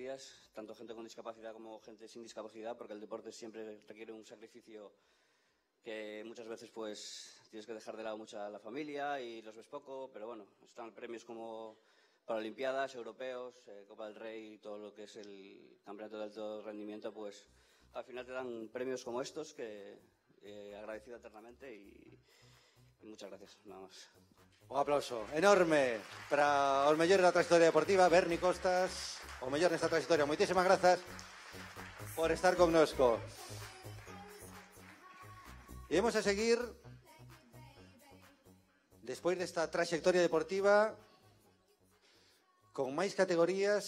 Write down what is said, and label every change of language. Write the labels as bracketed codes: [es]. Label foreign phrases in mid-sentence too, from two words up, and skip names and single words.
[es] días, tanto gente con discapacidad como gente sin discapacidad, porque el deporte siempre requiere un sacrificio que muchas veces pues tienes que dejar de lado mucho a la familia y los ves poco, pero bueno, están premios como Paralimpiadas, Europeos, Copa del Rey y todo lo que es el Campeonato de Alto Rendimiento, pues al final te dan premios como estos que agradecido eternamente y muchas gracias, nada más. [gl] Un aplauso enorme para os mellores da trayectoria deportiva, Berni Costas, o mellor nesta trayectoria. Moitísimas grazas por estar connosco. E vamos a seguir despois desta trayectoria deportiva con máis categorías.